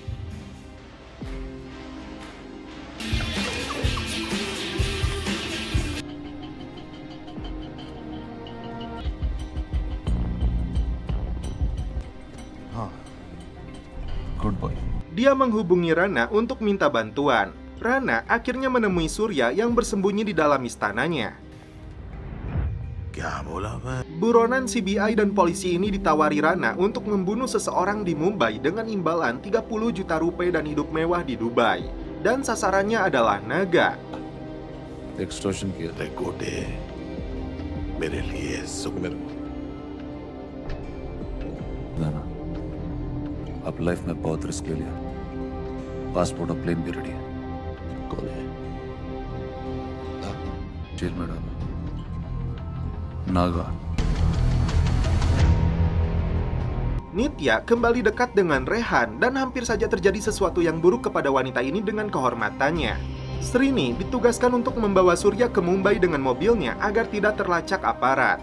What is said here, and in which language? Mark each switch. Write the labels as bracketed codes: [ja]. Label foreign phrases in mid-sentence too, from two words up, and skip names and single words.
[en] Good boy. [id] Dia menghubungi Rana untuk minta bantuan. Rana akhirnya menemui Surya yang bersembunyi di dalam istananya. [hi] क्या बोला मैं? [id] Buronan CBI dan polisi ini ditawari Rana untuk membunuh seseorang di Mumbai dengan imbalan 30 juta rupiah dan hidup mewah di Dubai. Dan sasarannya adalah Naga. [hi] Extortion किया। अरे गोटे मेरे लिए सुमेर नाना, अब लाइफ में बहुत रिस्क ले लिया। पासपोर्ट और प्लेन भी रेडी है। कौन है? जेल में डालो। Naga. [id] Nitya kembali dekat dengan Rehan dan hampir saja terjadi sesuatu yang buruk kepada wanita ini dengan kehormatannya. Srini ditugaskan untuk membawa Surya ke Mumbai dengan mobilnya agar tidak terlacak aparat.